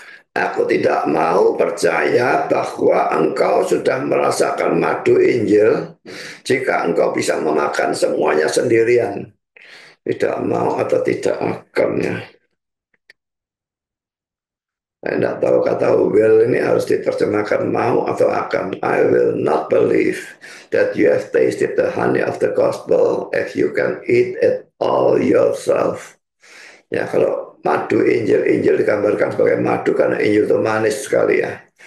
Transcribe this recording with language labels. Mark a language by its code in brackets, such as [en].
[id] Aku tidak mau percaya bahwa engkau sudah merasakan madu Injil jika engkau bisa memakan semuanya sendirian. Tidak mau atau tidak akan ya. Saya tidak tahu kata will ini harus diterjemahkan mau atau akan. [en] I will not believe that you have tasted the honey of the gospel if you can eat it all yourself. [id] Ya kalau madu Injil, Injil digambarkan sebagai madu karena Injil itu manis sekali ya.